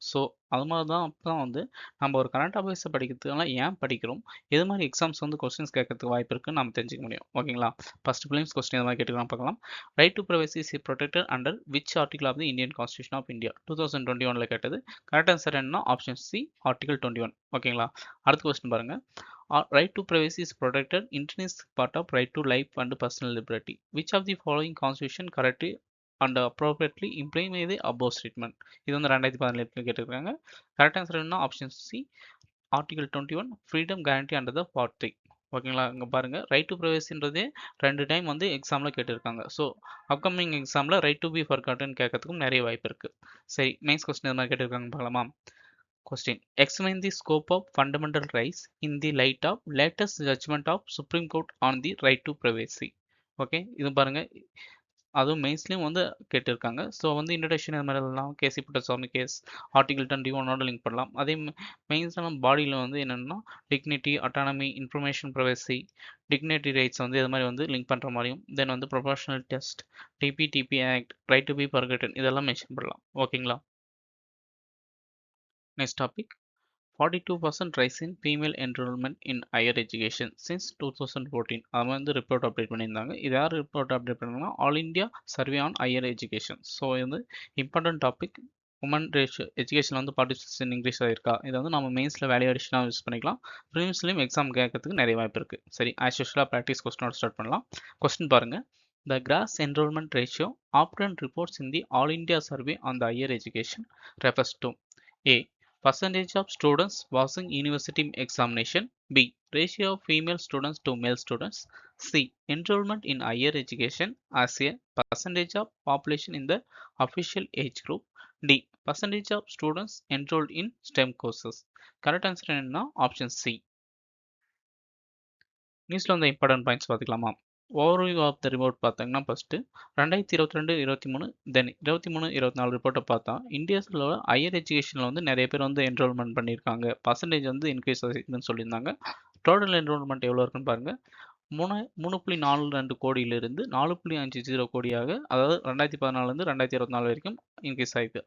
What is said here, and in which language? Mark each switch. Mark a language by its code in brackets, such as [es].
[ta] So அது மாதிரி தான் அப்போ தான் வந்து நம்ம ஒரு கரண்ட் அஃபேர்ஸை படிக்கிறதுக்கெல்லாம் ஏன் படிக்கிறோம், எது மாதிரி எக்ஸாம்ஸ் வந்து கொஸ்டின்ஸ் கேட்கறதுக்கு வாய்ப்பு இருக்குன்னு நம்ம தெரிஞ்சுக்க முடியும். ஓகேங்களா? ஃபர்ஸ்ட் பிலிம்ஸ் கொஸ்டின் இது மாதிரி கேட்டுக்கலாம் பார்க்கலாம். [en] Right to privacy is protected under which article of the Indian constitution of India 2021 கேட்டது. [ta] கரெக்ட் ஆன்சர் என்ன? Option C, article 21. ஓகேங்களா? அடுத்த கொஸ்டின் பாருங்க. [en] Right to privacy is protected intrinsic part of right to life and personal liberty. Which of the following constitution correctly and appropriately implement the above statement? [ta] இது வந்து 2017 கேட்டிருக்காங்க. Correct answer என்ன? Option C, article 21, freedom guarantee under the part 3. ஓகேங்களா? இங்கே பாருங்க, right to ப்ரைவசின்றதே 2 time வந்து எக்ஸாமில் கேட்டிருக்காங்க. ஸோ அப்கமிங் எக்ஸாமில் ரைட் டு பி ஃபர்காட்டன் கேட்கறதுக்கும் நிறைய வாய்ப்பு இருக்கு. சரி, நெக்ஸ்ட் கொஸ்டின் இது மாதிரி கேட்டிருக்காங்க பார்க்கலாமா? [en] Question. Examine the scope of fundamental rights in the light of latest judgment of Supreme Court on the right to privacy. [ta] Okay, இது பாருங்க, அதுவும் மெயின்ஸ்லையும் வந்து கேட்டிருக்காங்க. ஸோ வந்து இன்ட்ரடக்ஷன் இது மாதிரிலாம் கேசி புட்டசாமி கேஸ் ஆர்டிகல் 21 லிங்க் பண்ணலாம். அதே மெயின்ஸான பாடியில் வந்து என்னென்னா dignity, autonomy, information privacy, dignity rights வந்து இது மாதிரி வந்து லிங்க் பண்ணுற மாதிரியும், தென் வந்து professional test, DP act, right to be பர்கட்டன் இதெல்லாம் மென்ஷன் பண்ணலாம். ஓகேங்களா? [en] Next topic. 42% rise in female enrollment in higher education since 2014. [ta] அது வந்து ரிப்போர்ட் அப்டேட் பண்ணியிருந்தாங்க. இது யார் ரிப்போர்ட் அப்டேட் பண்ணாங்கன்னா all India survey on higher education. So இது வந்து important topic. Woman ratio education வந்து பார்ட்டிசிபேஷன் இன்க்ரீஸ் ஆகிருக்கா, இதை வந்து நம்ம மெயின்ஸில் வேல்யூ அடிஷனாக யூஸ் பண்ணிக்கலாம். ப்ரிலிம்ஸ்லையும் எக்ஸாம் கேட்கறதுக்கு நிறைய வாய்ப்பு இருக்குது. சரி, ஆஸ் யூஷுவலாக ப்ராக்டிஸ் கொஸ்டினோட ஸ்டார்ட் பண்ணலாம். கொஸ்டின் பாருங்கள். [en] The gross enrollment ratio often reports in the All India Survey on the Higher Education refers to A. Percentage of students passing university examination. B. Ratio of female students to male students. C. Enrollment in higher education as a percentage of population in the official age group. D. Percentage of students enrolled in STEM courses. Correct answer என்ன? Option C. [ta] நியூஸில் வந்து important points பார்த்துக்கலாமா? Overview of the report பார்த்தீங்கன்னா first 2022-23 தென் 23-24 ரிப்போர்ட்டை பார்த்தா இந்தியாஸில் higher எஜுகேஷனில் வந்து நிறைய பேர் வந்து என்ரோல்மெண்ட் பண்ணியிருக்காங்க, பர்சன்டேஜ் வந்து இன்க்ரீஸ் ஆகிருக்குன்னு சொல்லியிருந்தாங்க. டோட்டல் என்ரோல்மெண்ட் எவ்வளோ இருக்குன்னு பாருங்கள். 3.42 கோடியிலிருந்து 4.50 கோடியாக, அதாவது 2014 2024 வரைக்கும் இன்க்ரீஸ் ஆகிருக்கு.